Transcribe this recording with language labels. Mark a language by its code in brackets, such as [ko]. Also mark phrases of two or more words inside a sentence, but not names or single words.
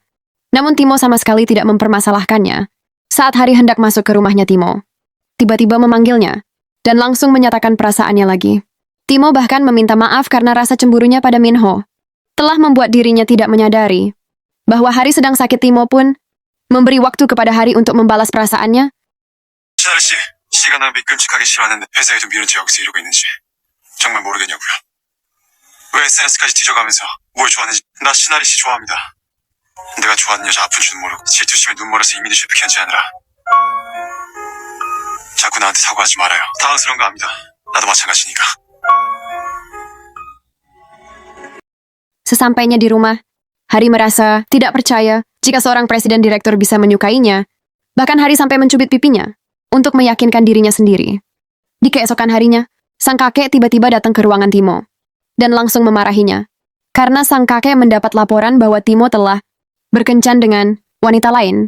[id] Namun Timo sama sekali tidak mempermasalahkannya. Saat Hari hendak masuk ke rumahnya Timo, tiba-tiba memanggilnya, dan langsung menyatakan perasaannya lagi. Timo bahkan meminta maaf karena rasa cemburunya pada Minho telah membuat dirinya tidak menyadari bahwa Hari sedang sakit. Timo pun memberi waktu kepada Hari untuk membalas perasaannya. [ko] 신하리 씨, 씨가 날 믿끔직하게 싫어하는데 회사에도 미운 척 여기서 이러고 있는지 정말 모르겠냐고요. 왜 SNS까지 뒤져가면서 뭘 좋아하는지. 나 신하리 씨 좋아합니다. 내가 좋아하는 여자 아픈 줄은 모르고 질투심에 눈멀어서 이민희 셰프 견제하느라 자꾸 나한테 사과하지 말아요. 당황스러운 거 압니다. 나도 마찬가지니까. [id] Sesampainya di rumah, Hari merasa tidak percaya jika seorang presiden direktur bisa menyukainya. Bahkan Hari sampai mencubit pipinya untuk meyakinkan dirinya sendiri. Di keesokan harinya, sang kakek tiba-tiba datang ke ruangan Timo dan langsung memarahinya karena sang kakek mendapat laporan bahwa Timo telah berkencan dengan wanita lain.